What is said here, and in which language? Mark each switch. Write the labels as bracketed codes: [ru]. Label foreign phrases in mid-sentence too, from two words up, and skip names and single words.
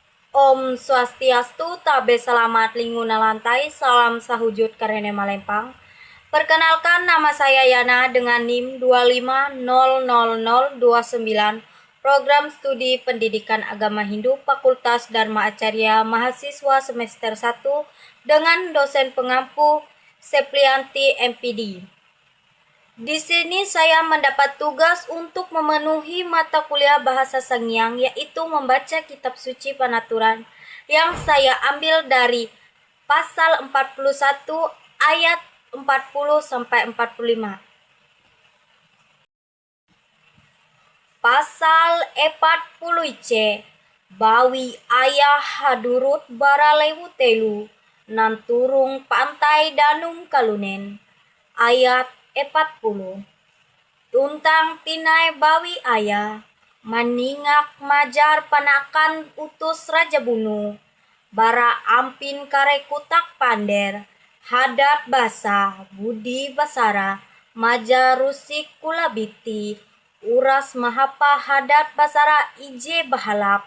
[sa] Om Swastiastu, [nij] tabe selamat linguna lantai, salam sahujud karene malempang. [id] Perkenalkan, nama saya Yana dengan NIM 2500029, Program Studi Pendidikan Agama Hindu Fakultas Dharma Acarya, mahasiswa semester 1 dengan dosen pengampu Seplianti MPD. Di sini saya mendapat tugas untuk memenuhi mata kuliah Bahasa Sangiang, yaitu membaca kitab suci Panaturan yang saya ambil dari pasal 41 ayat 40 sampai 45. Pasal 40 C. [nij] Bawi ayah hadurut baralewu telu nanturung pantai danum kalunen. Ayat 40. Tuntang tinai bawi ayah maningak majar panakan utus Raja Bunu bara ampin kare kutak pander hadat basa budi basara maja rusik kulabiti uras mahapa hadat basara ije bahalap.